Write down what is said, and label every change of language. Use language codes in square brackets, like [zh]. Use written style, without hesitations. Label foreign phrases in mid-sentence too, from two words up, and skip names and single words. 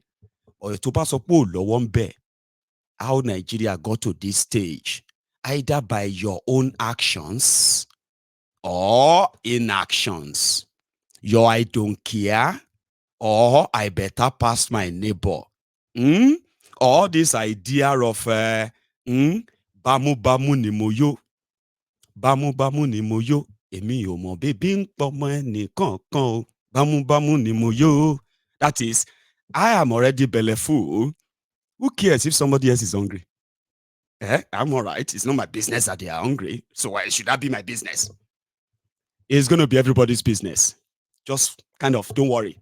[en] Or how Nigeria got to this stage, either by your own actions or inactions. Your I don't care, or I better pass my neighbor. Or this idea of [yo] bamu bamu ni moyo. Bamu bamu ni moyo. Emi ò mọ̀ bébí ń pọmọ ẹnìkankan o. Bamu bamu ni moyo. [en] That is, I am already bellyful. Who cares if somebody else is hungry? I'm all right. It's not my business that they are hungry. So why should that be my business? It's going to be everybody's business. Just kind of, don't worry.